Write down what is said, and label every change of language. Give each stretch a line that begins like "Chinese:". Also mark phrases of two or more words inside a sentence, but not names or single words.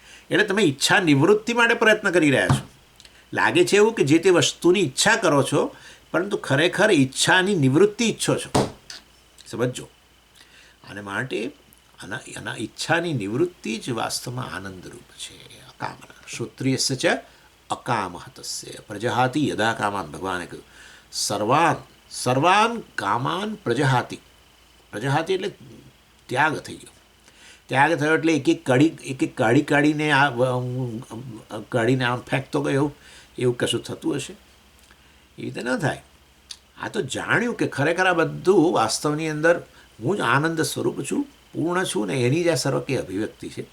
Gujarati: એટલે તમે ઈચ્છા નિવૃત્તિ માટે પ્રયત્ન કરી રહ્યા છો. લાગે છે એવું કે જે તે વસ્તુની ઈચ્છા કરો છો પરંતુ ખરેખર ઈચ્છાની નિવૃત્તિ ઈચ્છો છો. સમજો. અને માટે આના ઈચ્છાની નિવૃત્તિ જ વાસ્તવમાં આનંદરૂપ છે.
Sanskrit: અકામના શ્રોત્રિયસ્ય ચ અકામહતસ્ય પ્રજહાતિ યદા કામાન,
Gujarati: ભગવાને કહ્યું
Sanskrit: સર્વાન કામાન પ્રજહાતિ.
Gujarati: પ્રજહાતિ એટલે ત્યાગ થઈ ગયો. ત્યાગ થયો એટલે એક કાઢીને આમ ફેંકતો ગયો એવું કશું થતું હશે? એ રીતે ન થાય. આ તો જાણ્યું કે ખરેખર આ બધું વાસ્તવની અંદર હું જ આનંદ સ્વરૂપ છું, પૂર્ણ છું ને એની જ આ સર્વકીય અભિવ્યક્તિ છે.